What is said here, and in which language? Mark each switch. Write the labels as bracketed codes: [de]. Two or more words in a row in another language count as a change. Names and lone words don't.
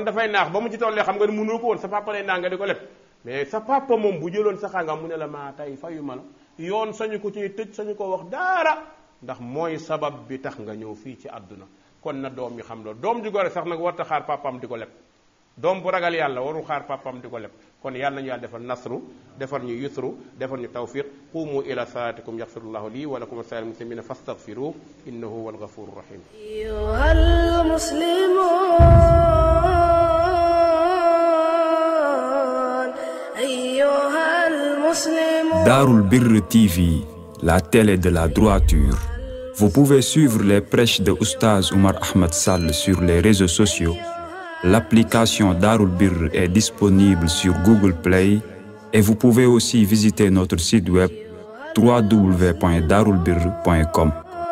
[wo] dafay naax ba mu ci tollee xam nga ne mënoo ko woon sa papa lay naa nga di ko leb mais sa papa moom bu jëloon sa xanga mu ne la maa tey fayu ma la yoon sañu ko ci tëj sañu ko wax dara ndax mooy sabab bi tax nga ñëw fii ci àdduna kon na doom yi xam loolu doom ju gore sax nag warta xaar papaam di ko leb doom bu ragal yàlla warul xaar papaam di ko leb kon yàlla nañu yàlla defal nasru defal ñu yusru defal ñu tawfiq [ar] قوموا إلى صلاتكم يغفر الله لي ولكم سائر المسلمين فاستغفروه إنه هو الغفور الرحيم أيها المسلمون أيها المسلمون [fr] Darul Birr TV, la télé de la droiture. Vous pouvez suivre les prêches de Oustaz Oumar Ahmed Sall sur les réseaux sociaux. L'application Darul Birr est disponible sur Google Play et vous pouvez aussi visiter notre site web www.darulbirr.com.